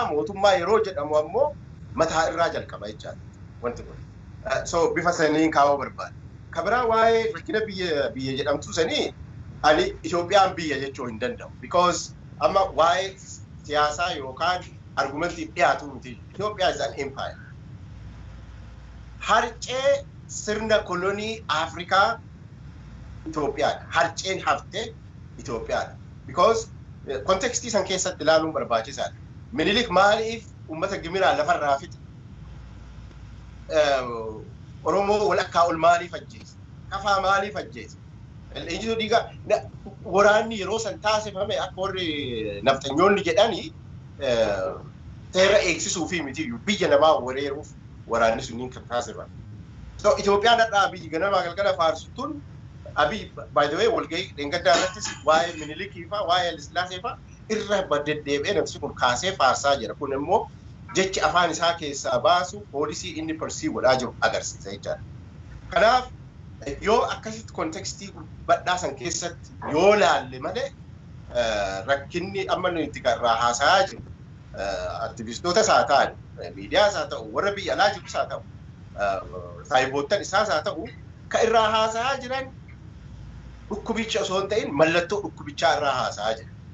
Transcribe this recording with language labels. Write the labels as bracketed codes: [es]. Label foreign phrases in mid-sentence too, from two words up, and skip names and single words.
[om] Mootummaa yeroo jedhamu ammoo mataa irraa jalqaba jechaadha wanti kun. So bifa saniin kaa'uu barbaada. Kabiraa waa'ee rakkina biyya jedhamtu sanii ani Itoophiyaan biyya jechuu hin danda'u. Because amma waa'ee siyaasaa yookaan argumentiif dhiyaatu miti. [en] Itoophiyaa is an empire. [om] Harcee sirna kolonii Afrikaa Itoophiyaadha. Harceen haftee Itoophiyaadha. Because kontekstii san keessatti ilaaluun barbaachisaadha. Minilik maaliif uummata gimiraa lafarraa fixe? Oromoo walakkaa ol maaliif ajjeese? Kafaa maaliif ajjeese? Eenyutu dhiiga waraanni yeroo san taasifame akka warri naftanyoonni jedhanii seera eegsisuu fi miti biyya namaa weeraruuf waraanni sunniin kan taasifame. So Itoophiyaan hadhaa biyyi ganamaa galgala faarsituun Abiy, [en] by the way, [om] walgahii dheengaddaa irrattis waa'ee Minilikii fa'aa waa'ee Haile Sillaasee fa'aa irra deddeebi'ee namni kun kaasee faarsaa jira. Kun immoo jechi afaan isaa keessaa baasu poolisii inni persii godhaa jiru agarsiisa jechaadha. Kanaaf yoo akkasitti kontekstii badhaa san keessatti yoo laalle malee rakkinni amma nuti irraa haasa'aa jiru aktivistoota haa ta'an, miidiyaas haa ta'u, warra biyya alaa jirus haa ta'u, saayiboottan isaas haa ta'u, kan irraa haasa'aa jiran dhukkubicha osoo hin ta'in mallattoo dhukkubichaa irraa haasa'aa jira.